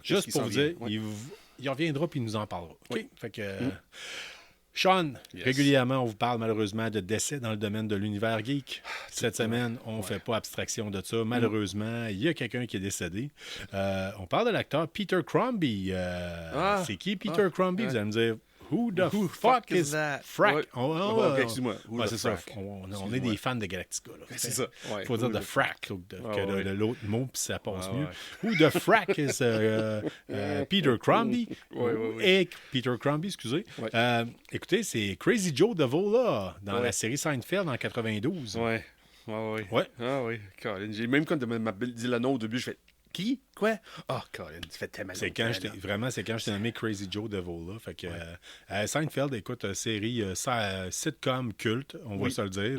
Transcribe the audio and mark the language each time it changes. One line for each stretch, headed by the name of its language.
French: juste pour vous dire, il reviendra puis il nous en parlera. Okay? Fait que... Sean, régulièrement, on vous parle malheureusement de décès dans le domaine de l'univers geek. Cette semaine, on ne fait pas abstraction de ça. Malheureusement, il y a quelqu'un qui est décédé. On parle de l'acteur Peter Crombie. C'est qui Peter Crombie? Vous allez me dire,
English: who the fuck is that?
French: Frack. Excuse-moi. C'est ça. On est des fans de Galactica. C'est ça. Il faut dire de frack que l'autre mot, puis ça passe mieux.
English: Who the frack is Peter Crombie?
French: Et Peter Crombie, excusez. Écoutez, c'est Crazy Joe DeVoe dans la série Seinfeld en 92. Ouais. Ah oui, Colin. J'ai même quand tu m'as dit le nom au début, je fais qui? Quoi? Colin, tu fais tellement c'est quand je t'ai nommé Crazy Joe DeVoe. Fait que Seinfeld, écoute, série sitcom culte, on va se le dire.